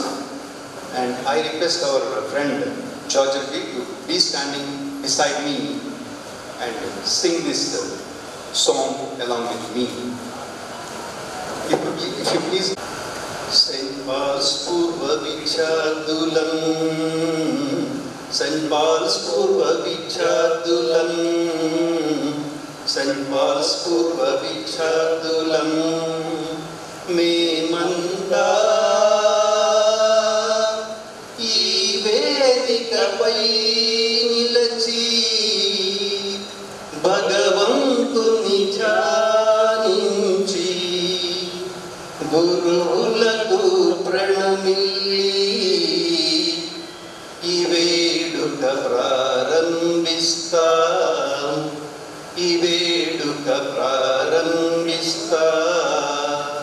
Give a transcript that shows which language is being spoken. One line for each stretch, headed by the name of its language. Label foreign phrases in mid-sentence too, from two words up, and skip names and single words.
English: And I request our friend George to be standing beside me and sing this song along with me. If you please.
Telugu: Saint Paul's పూర్వ విద్యార్థులం, Saint Paul's పూర్వ విద్యార్థులం, Saint Paul's పూర్వ విద్యార్థులం, మేమంతా ఈ వేదికపై నిలిచి భగవంతుని జనించి గురువులకు ప్రణమిల్లి ఈ వేడుక ప్రారంభిస్తాం, ఈ వేడుక ప్రారంభిస్తాం.